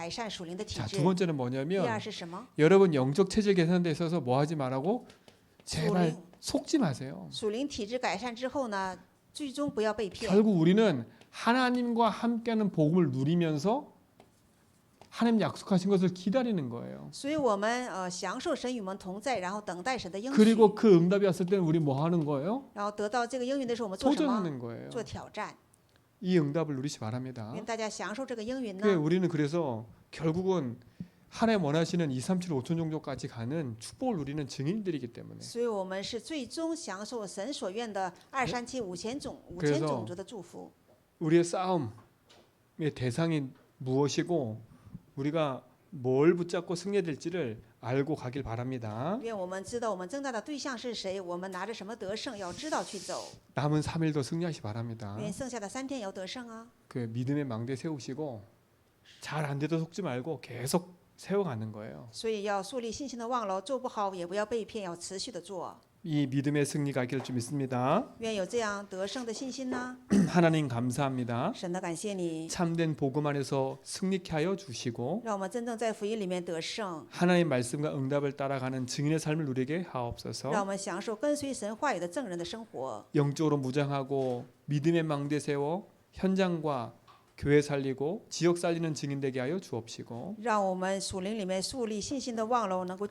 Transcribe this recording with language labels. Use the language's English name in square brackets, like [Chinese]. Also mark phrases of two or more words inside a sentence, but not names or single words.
[Chinese] 改善属灵的体 [Korean] 자, [Chinese] 质 [Korean] 두 。 번째는 [Chinese] 第 [Korean] 뭐냐면 [Chinese] 二是什么？ [Korean] 여러분 영적 체질 개선에 있어서 뭐 하지 말라고? 제발 [Chinese] 属灵 [Korean] 속지 마세요. [Chinese] 属灵体质改善之后呢，最终不要被骗。 [Korean] 결국 우리는 하나님과 함께하는 복음을 누리면서 하나님 약속하신 것을 기다리는 거예요. [Chinese] 所以我们享受神与我们同在，然后等待神的应许， [Korean] 그리고 그 응답이 왔을 때는 우리 뭐 하는 거예요? [Chinese] 然后得到这个应允的时候，我们做什么？ [Korean] 도전하는 거예요. [Chinese] 做挑战。 [Korean] 이 응답을 누리시 바랍니다. [Chinese] 愿大家享受这个应允 [Korean] 그게 [Chinese] 呢。 [Korean] 우리는 그래서 결국은 하나님 원하시는 2, 3, 7, 5천 정도까지 가는 축복을 누리는 증인들이기 때문에 [Chinese] 所以我们是最终享受神所愿的2、3、7、5000种 [Korean] 그래서 [Chinese] 种族的祝福。 [Korean] 우리의 싸움의 대상이 무엇이고 우리가 뭘 붙잡고 승리될지를 알고 가길 바랍니다. [Chinese] 愿我们知道我们征战的对象是谁，我们拿着什么得胜，要知道去走。 [Korean] 남은 3일도 승리하시 바랍니다. [Chinese] 愿剩下的3天要得胜啊！ [Korean] 그 믿음의 망대 세우시고 잘 안 돼도 속지 말고 계속 세워가는 거예요. [Chinese] 所以要树立信心的望楼，做不好也不要被骗，要持续的做。 [Korean] 이 믿음의 승리가 있기를 좀 믿습니다. [Chinese] 愿有这样得胜的信心呢。 [Korean] 하나님 감사합니다. [Chinese] 神的感谢你， [Korean] 참된 복음 안에서 승리케 하여 주시고 [Chinese] 让我们真正在福音里面得胜， [Korean] 하나님 말씀과 응답을 따라가는 증인의 삶을 누리게 [Chinese] 让 [Korean] 하옵소서. [Chinese] 我们享受跟随神话语的证人的生活。 [Korean] 영적으로 무장하고 믿음의 망대 세워 현장과 교회 살리고 지역 살리는 증인 되게 하여 주옵시고 [Chinese] 让我们属灵里面树立信心的望楼，能够救